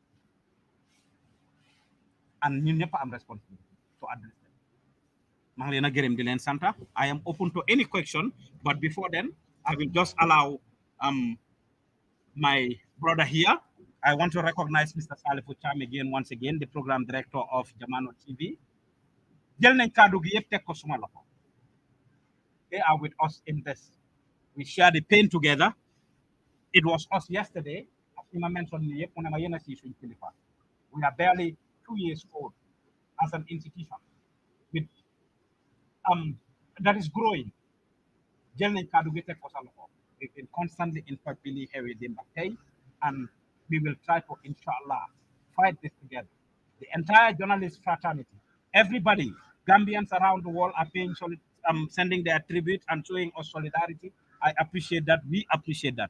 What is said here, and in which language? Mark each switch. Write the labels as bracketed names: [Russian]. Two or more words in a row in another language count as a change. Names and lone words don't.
[English] And I'm responsible to address them. I am open to any question, but before then, I will just allow my brother here. I want to recognize Mr. Salifu Cham again, once again, the program director of Jamano TV. [Wolof] Jël nañ kàddu gi yëpp teg ko suma loxo. [English] They are with us in this. We share the pain together. It was us yesterday. As Ima mentioned, we are barely 2 years old as an institution with that is growing. [Wolof] Jël nañ kàddu gi teg ko sa loxo. [English] We've been constantly in touch with Harry Dimbakay, and we will try to, inshallah, fight this together. The entire journalist fraternity, everybody, Gambians around the world are paying sending their tribute and showing us solidarity. I appreciate that. We appreciate that.